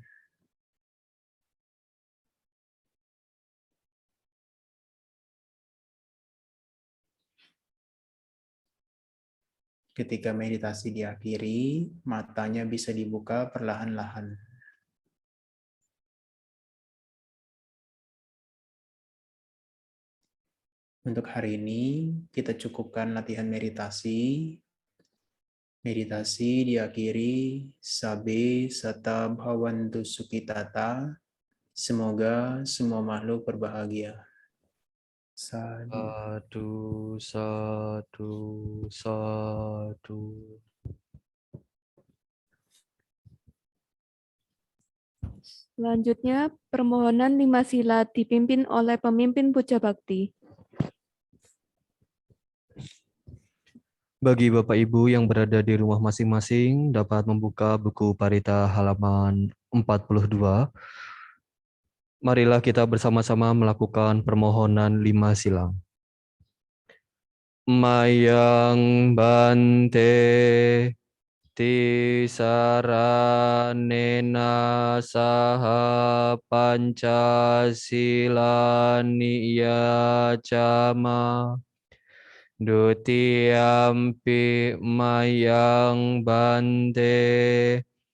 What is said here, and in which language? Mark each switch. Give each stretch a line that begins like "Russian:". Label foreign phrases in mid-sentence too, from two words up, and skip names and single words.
Indonesian: Ketika meditasi diakhiri, matanya bisa dibuka perlahan-lahan. Untuk hari ini, kita cukupkan latihan meditasi. Meditasi diakhiri,
Pali: sabe sata bhavantu sukhitata.
Indonesian: Semoga semua makhluk berbahagia.
Pali: Sadu. Sadu, sadu, sadu.
Indonesian: Selanjutnya, permohonan 5 sila dipimpin oleh pemimpin Puja Bakti. Bagi Bapak Ibu yang berada di rumah masing-masing dapat membuka buku Parita halaman 42. Marilah kita bersama-sama melakukan permohonan 5 silang.
Pali: Mayang bante tisaranena saha pancasila niyacama dutiyampi mayang bante